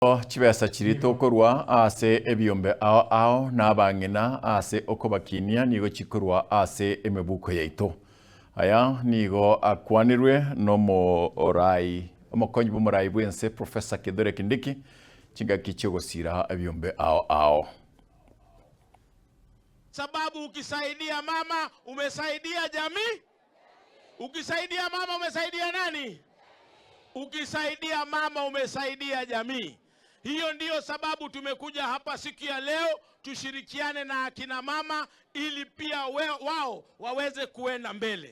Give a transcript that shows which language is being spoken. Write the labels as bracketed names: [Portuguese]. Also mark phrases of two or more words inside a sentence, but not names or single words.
[Gusii] Chibesa chirito korwa ase ebiombe ao nabang'ina ase okobakinia nigo chikorwa ase emebuko yaito. Aya nigo akwanirwe omokonyi bw'omorai bwense Professor Kithure Kindiki chingaki chiogosira ebiombe ao. [Swahili] Sababu ukisaidia mama umesaidia jamii. Ukisaidia mama umesaidia nani? Ukisaidia mama umesaidia jamii. Hiyo ndiyo sababu tumekuja hapa siku ya leo, tushirikiane na akina mama ili pia wao waweze kuenda mbele.